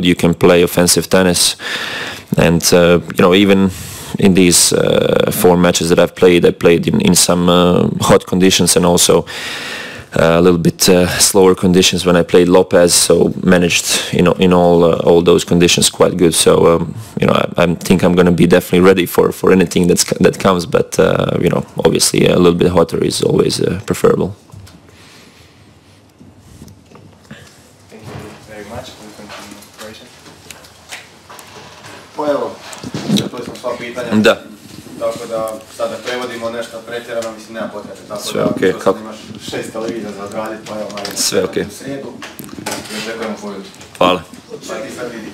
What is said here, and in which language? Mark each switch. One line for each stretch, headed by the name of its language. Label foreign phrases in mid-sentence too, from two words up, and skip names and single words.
English: You can play offensive tennis, and you know, even in these 4 matches that I played in some hot conditions, and also a little bit slower conditions when I played Lopez, so managed, you know, in all those conditions quite good. So you know, I think I'm going to be definitely ready for anything that comes, but you know, obviously a little bit hotter is always preferable. Thank you very much. We'll continue operation.
Croatian: Pa evo, čuli smo sva pitanja. Da. Tako da sada prevodimo nešto pretjerano, mislim nema potrebe. Tako sve da, okej, kako? Imaš 6 televizija za odraditi, pa evo Marin. Sve okej. U srijedu. I očekujemo koju. Hvala. Pa ti sad vidi.